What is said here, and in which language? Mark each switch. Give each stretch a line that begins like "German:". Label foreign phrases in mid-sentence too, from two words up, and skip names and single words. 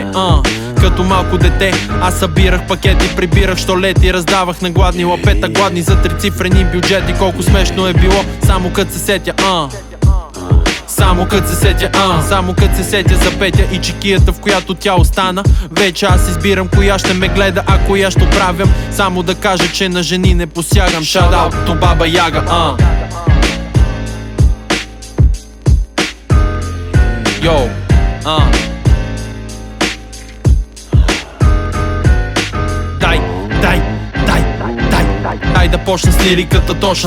Bulgarian: Като малко дете, аз събирах пакети, прибирах щолети, раздавах на гладни лапета, гладни за трицифрени бюджети. Колко смешно е било, само кът се сетя, само кът се сетя, само кът се сетя за Петя и чекията, в която тя остана. Вече аз избирам коя ще ме гледа, а коя ще оправям. Само да кажа, че на жени не посягам.
English: Shout out to
Bulgarian: Баба Яга, Йоу, Дай да почна с лириката точна.